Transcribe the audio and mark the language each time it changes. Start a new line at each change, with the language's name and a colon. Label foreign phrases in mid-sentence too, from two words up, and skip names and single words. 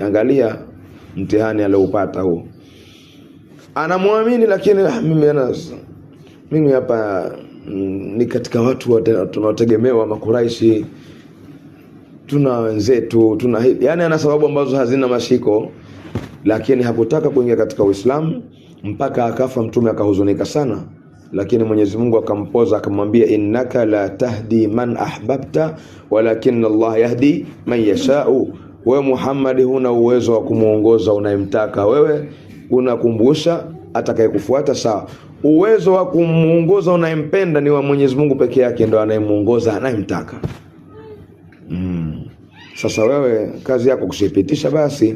Swahili: Angalia mtihani aliopata huo, anamwamini, lakini mimi hapa ni katika watu tunaotegemewa Makuraishi, tuna wenzetu, yani ana sababu ambazo hazina mashiko, lakini hakutaka kuingia katika Uislamu mpaka akafa. Mtume akahuzunika sana, lakini Mwenyezi Mungu akampoza, akamwambia
Arabic: إنك لا تهدي من أحببت ولكن الله يهدي من يشاء.
Swahili: Wewe Muhammad huna uwezo wa kumuongoza unayemtaka, wewe unakumbusha atakayekufuata sawa. Uwezo wa kumuongoza unayempenda ni wa Mwenyezi Mungu peke yake, ndo anayemuongoza anayemtaka. Sasa wewe kazi yako kusipitisha basi.